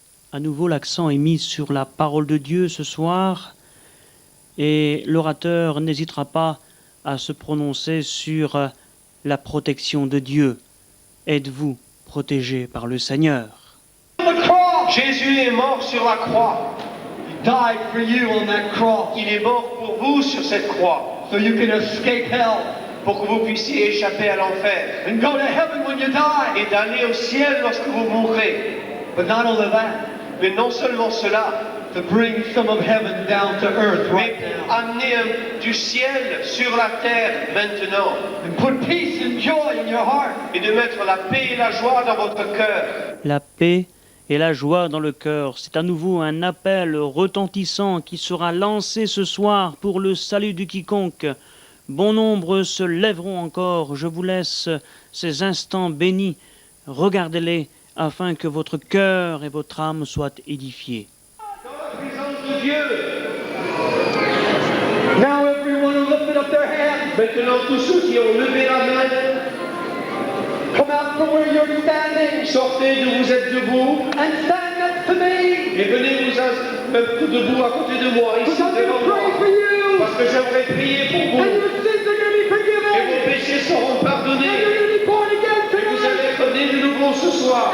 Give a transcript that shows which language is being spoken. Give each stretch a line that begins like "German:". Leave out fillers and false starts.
French: À nouveau, l'accent est mis sur la parole de Dieu ce soir et l'orateur n'hésitera pas à se prononcer sur la protection de Dieu. Êtes-vous protégé par le Seigneur? Jésus est mort sur la croix.
English: He died for you on that cross.
French: Il est mort pour vous sur cette croix.
English: So you can escape hell.
French: Pour que vous puissiez échapper à l'enfer.
English: And go to heaven when you die.
French: Et d'aller au ciel lorsque vous mourrez.
English: But not only that.
French: Mais non seulement cela,
English: to bring some of heaven down to earth right
French: mais amener du ciel sur la terre maintenant.
English: And put peace and joy in your heart.
French: Et de mettre la paix et la joie dans votre cœur. La paix et la joie dans le cœur, c'est à nouveau un appel retentissant qui sera lancé ce soir pour le salut de quiconque. Bon nombre se lèveront encore. Je vous laisse ces instants bénis. Regardez-les afin que votre cœur et votre âme soient édifiés. Dans la présence de Dieu.
English: Now everyone who lifted up their hands.
French: Maintenant tous ceux qui ont levé la main,
English: come out from where you're standing.
French: Sortez d'où vous êtes debout.
English: And stand next to me.
French: Et venez vous mettre debout à côté de moi, ici devant moi. Parce que j'aimerais prier pour vous. Et vos péchés seront pardonnés. Et vous allez être nés de nouveau ce soir.